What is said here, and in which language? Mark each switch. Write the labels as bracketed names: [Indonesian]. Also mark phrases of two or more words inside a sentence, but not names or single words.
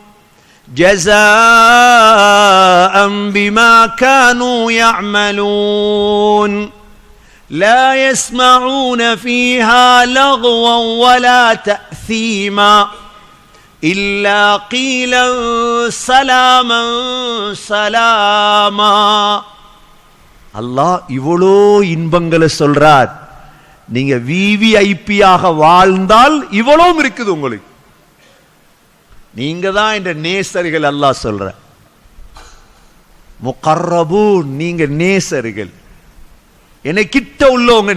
[Arabic] جزاء بما كانوا يعملون لا يسمعون فيها لغوا ولا تأثيما إلا قيلا سلاما سلاما. [Tamil] அல்லாஹ் இவ்வளோ இன்பங்களை சொல்றார். நீங்க விவிஐபியாக வாழ்ந்தால் இவ்வளவும் இருக்குது உங்களுக்கு. நீங்க தான் இந்த நேசர்கள். அல்லாஹ் சொல்ற முகர்ரபூன், நீங்க நேசர்கள், என்னை கிட்ட உள்ளவங்க.